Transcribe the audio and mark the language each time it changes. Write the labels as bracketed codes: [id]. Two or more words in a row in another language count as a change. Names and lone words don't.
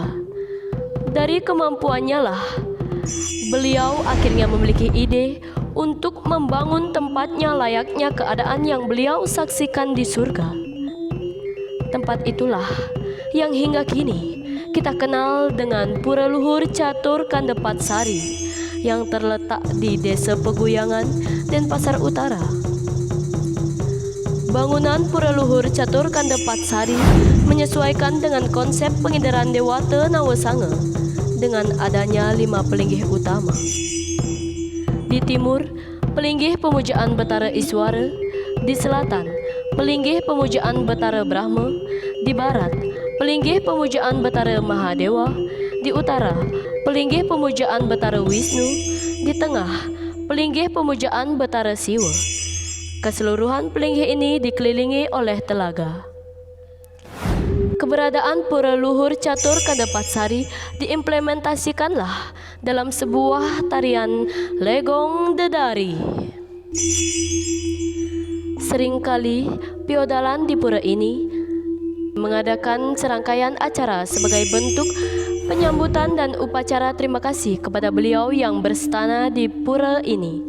[id] Dari kemampuannya lah, beliau akhirnya memiliki ide untuk membangun tempatnya layaknya keadaan yang beliau saksikan di surga. Tempat itulah yang hingga kini kita kenal dengan Pura Luhur Catur Kandepatsari yang terletak di Desa Peguyangan, Denpasar Utara. Bangunan Pura Luhur Catur Kandepatsari menyesuaikan dengan konsep pengindaran Dewata Nawasanga dengan adanya 5 pelinggih utama. Di timur, pelinggih pemujaan Betara Iswara. Di selatan, pelinggih pemujaan Betara Brahma. Di barat, pelinggih pemujaan Betara Mahadewa. Di utara, pelinggih pemujaan Betara Wisnu. Di tengah, pelinggih pemujaan Betara Siwa. Keseluruhan pelinggih ini dikelilingi oleh telaga. Keberadaan Pura Luhur Catur Kandepatsari diimplementasikanlah dalam sebuah tarian Legong Dedari. Seringkali piodalan di pura ini mengadakan serangkaian acara sebagai bentuk penyambutan dan upacara terima kasih kepada beliau yang berstana di pura ini.